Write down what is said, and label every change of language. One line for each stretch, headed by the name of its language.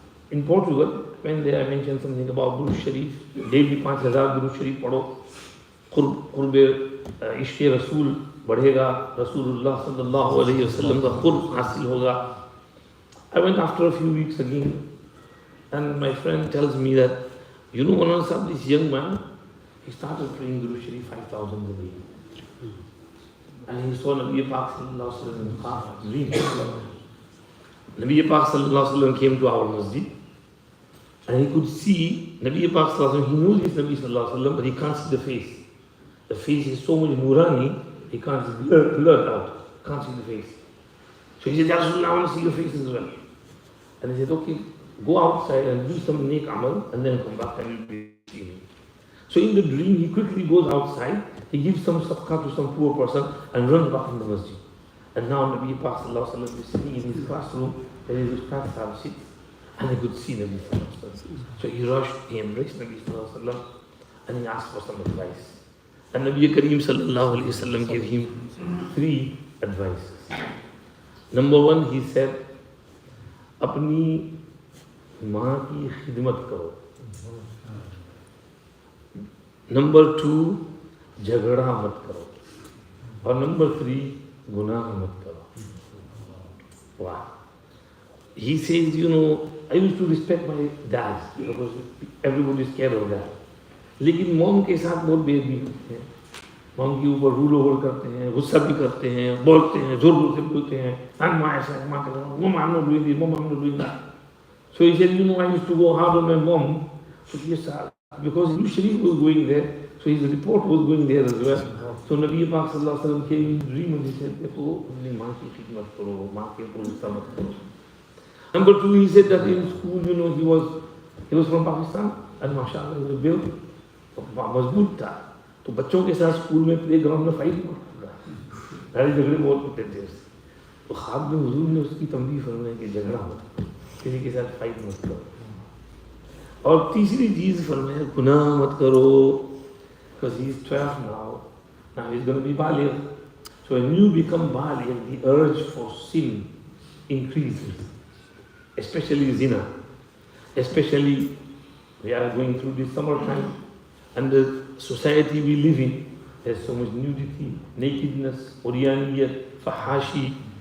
English: In Portugal, when they mentioned something about Durood Sharif,
Hindi: daily 5000 Durood Sharif पढ़ो, क़ुर्ब इश्क़ रसूल बढ़ेगा, रसूलुल्लाह सल्लल्लाहु अलैहि वसल्लम का क़ुर्ब हासिल होगा।
English: I went after a few weeks again, and my friend tells me that, you know, one of this young man, he started praying Durood Sharif 5000 a day, and he saw Nabi Pak sallallahu alaihi wasallam dream. Nabi Pak sallallahu alaihi wasallam came to our masjid, and he could see Nabi Pak sallallahu alaihi wasallam. He knows it's Nabi sallallahu alaihi wasallam, but he can't see the face. The face is so much nurani, he can't see, blurred out, can't see the face. So he said, Ya Rasulullah, I want to see your face as well. And he said, okay, go outside and do some neek amal, and then come back and you'll be seeing me. So in the dream, he quickly goes outside, he gives some sadaqah to some poor person, and runs back in the masjid. And now Nabi Pak sallallahu alaihi wasallam is sitting in his classroom, where his ustad sahab sits, and he could see Nabi sallallahu alaihi wasallam. So he rushed, he embraced Nabi sallallahu alaihi wasallam, and he asked for some advice. And Nabi Kareem sallallahu alaihi wasallam gave him 3 advices. Number 1, he said,
Hindi: अपनी माँ की खिदमत करो. Number 2, झगड़ा मत करो. और Number 3, गुनाह मत करो.
English: Wow. He says, I used to respect my dad because everybody is scared of that.
Hindi: लेकिन मॉम के साथ बहुत बेदबी होते हैं, मॉम के ऊपर रूल ओवर करते हैं, गुस्सा भी करते हैं, बोलते हैं, जोर जोर से बोलते हैं,
English: I'm not doing this, Mom, I'm not doing that. So he said, I used to go hard on my mom. So yes, because usually he was going there, so his report was going there as well. So Nabi Pak Sallallahu Alaihi Wasallam came in his dream and he said,
Hindi: देखो अपनी माँ की खिदमत करो, माँ के ऊपर गुस्सा मत करो.
English: Number two, he said that in school, he was from Pakistan and mashallah, he was built,
Hindi: मजबूत था. तो बच्चों के साथ स्कूल में प्ले ग्राउंड में फाइट करता था, लड़ाई झगड़े बहुत होते थे उससे. तो ख्वाब में हुजूर ने उसकी तंबीह फरमाई कि झगड़ा मत, किसी के साथ फाइट मत करो. और तीसरी चीज़ फरमाया गुनाह मत करो,
English: because he is 12 now he is going to be baligh. So when you become baligh, the urge for sin increases, especially zina. Especially we are going through this summertime and the society we live in, there's so much nudity, nakedness, uryaniyat, fahashi.